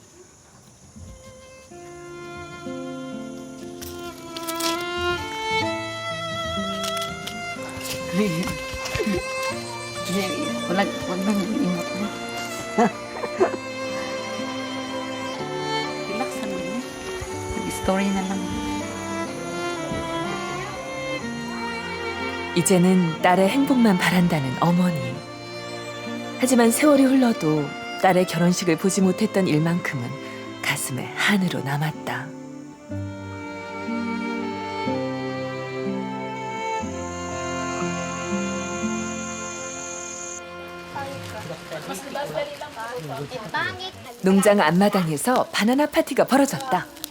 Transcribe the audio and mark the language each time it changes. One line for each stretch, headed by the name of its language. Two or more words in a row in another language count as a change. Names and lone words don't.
Filipino: Wag nang imot na. Relax naman yun. Mag-story na lang.
Korean: 이제는 딸의 행복만 바란다는 어머니. 하지만 세월이 흘러도 딸의 결혼식을 보지 못했던 일만큼은 가슴에 한으로 남았다. 농장 앞마당에서 바나나 파티가 벌어졌다.